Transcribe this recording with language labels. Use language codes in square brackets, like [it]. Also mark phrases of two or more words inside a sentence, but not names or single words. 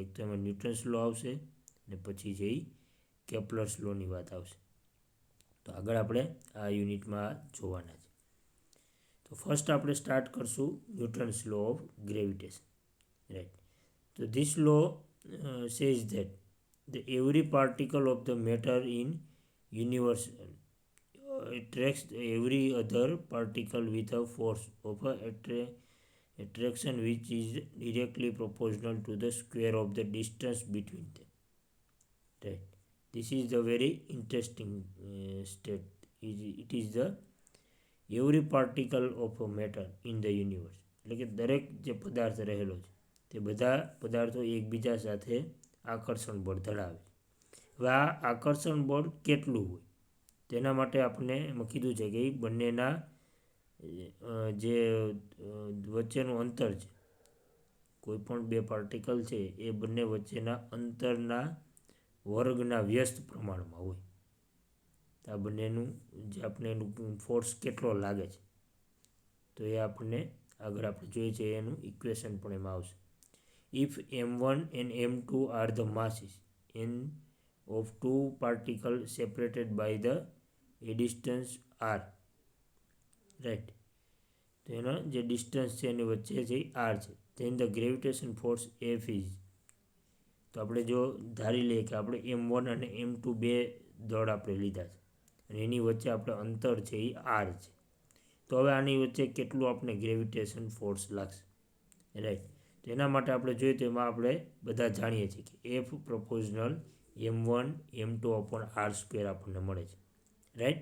[gu] એક તો એમાં [en] Newton's law [gu] આવશે અને પછી છે એ કેપ્લર્સ લોની વાત આવશે. તો આગળ આપણે આ યુનિટમાં જોવાના છે. તો ફર્સ્ટ આપણે સ્ટાર્ટ કરશું [en] Newton's law of gravitation, [gu] રાઈટ. [en] તો this law says that the every particle of the matter in universe attracts every other particle with a force of attraction which is directly proportional to the square of the distance between them, right. This is the very interesting state. It is the every particle of a matter in the universe, [gu] એટલે કે દરેક જે પદાર્થ રહેલો છે તે બધા પદાર્થો એકબીજા સાથે આકર્ષણ બળ ધરાવે છે. હવે આ આકર્ષણ બળ કેટલું હોય તેના માટે આપણે એમાં કીધું છે કે બંનેના જે વચ્ચેનું અંતર છે, કોઈ પણ બે પાર્ટિકલ છે એ બંને વચ્ચેના અંતરના વર્ગના વ્યસ્ત પ્રમાણમાં હોય. આ બંનેનું જે આપણે એનું ફોર્સ કેટલો લાગે છે તો એ આપણને આગળ આપણે જોઈએ છે એનું ઇક્વેશન પણ એમાં આવશે. [en] ઇફ m1 and m2 are the masses n of two particles separated by the a distance r, right. [gu] તો એનો જે ડિસ્ટન્સ છે એની વચ્ચે જે r છે [en] then the gravitation force F is, [gu] તો આપણે જો ધારી લઈએ કે આપણે m1 અને m2 બે દળ આપણે લીધા છે અને એની વચ્ચે આપણે અંતર છે એ r છે. તો હવે આની વચ્ચે કેટલું આપણે [en] gravitation force [gu] લાગશે, રાઈટ. તો એના માટે આપણે જોઈએ તો એમાં આપણે બધા જાણીએ છીએ કે [en] F proportional m1 m2 upon r square [gu] આપણને મળે છે, રાઈટ.